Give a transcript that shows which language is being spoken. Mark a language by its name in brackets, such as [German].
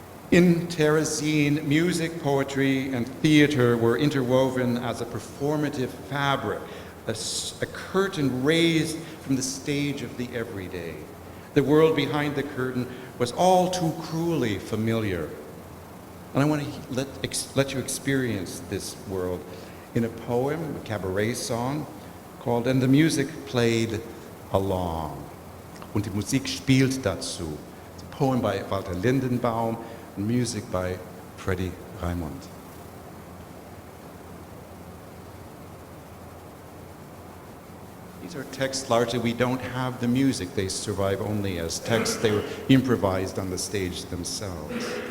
[English] In Terezin, music, poetry, and theater were interwoven as a performative fabric, a curtain raised from the stage of the everyday. The world behind the curtain was all too cruelly familiar. And I want to let you experience this world in a poem, a cabaret song, called "And the Music Played Along." [German] Und die Musik spielt dazu. [English] It's a poem by Walter Lindenbaum, and music by Freddie Raimund. These are texts largely, we don't have the music. They survive only as texts. They were improvised on the stage themselves.